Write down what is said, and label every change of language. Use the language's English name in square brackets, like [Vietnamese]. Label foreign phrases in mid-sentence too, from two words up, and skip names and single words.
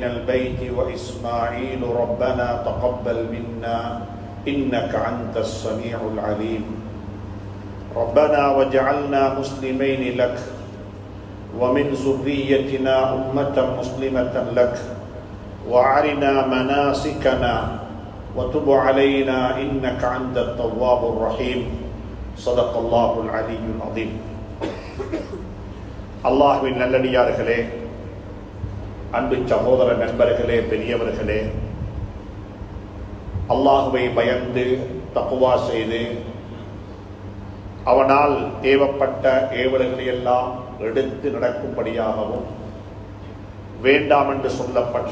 [Arabic] البيت وإسماعيل ربنا تقبل منا إنك أنت السميع العليم ربنا وجعلنا مسلمين لك ومن ذريتنا أمة مسلمة لك وأرنا مناسكنا وتب علينا إنك أنت التواب الرحيم صدق الله العلي العظيم. [Tamil] அல்லாஹ்வின் நல்லடியார்களே, அன்பு சகோதர நண்பர்களே, பெரியவர்களே, அல்லாஹ்வை பயந்து தக்வா செய்து அவனால் ஏவப்பட்ட ஏவல்களை எல்லாம் எடுத்து நடக்கும்படியாகவும் வேண்டாம் என்று சொல்லப்பட்ட